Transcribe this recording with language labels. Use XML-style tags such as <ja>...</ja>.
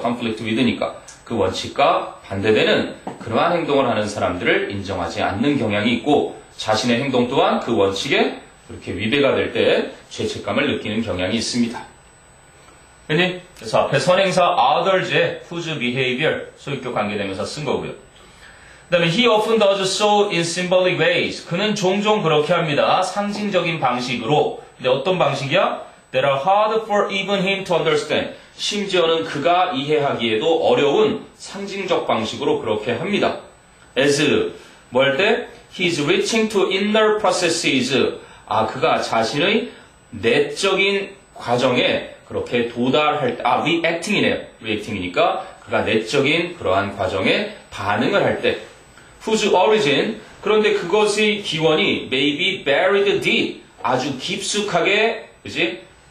<ko>conflict with니까 그 원칙과 반대되는 그러한 행동을 하는 사람들을 인정하지 않는 경향이 있고 자신의 행동 또한 그 원칙에 그렇게 위배가 될 때 죄책감을 느끼는 경향이 있습니다. 그래서 앞에 선행사 others의 whose behavior 소유격 관계되면서 쓴 거고요. 그 다음에</ko> <en>he often does so in symbolic ways.</en> <ko>그는 종종 그렇게 합니다. 상징적인 방식으로. 근데 어떤 방식이야?</ko> <en>That are hard for even him to understand.</en> <ko>심지어는 그가 이해하기에도 어려운 상징적 방식으로 그렇게 합니다. As 뭐 할 때?</ko> <en>He's reaching to inner processes.</en> <ko>그가 자신의 내적인 과정에 그렇게 도달할 때, reacting이네요. reacting이니까 그가 내적인 그러한 과정에 반응을 할 때. whose origin, 그런데 그것의 기원이</ko> <en>may be buried deep,</en> <ko>아주 깊숙하게, 그지?</ko>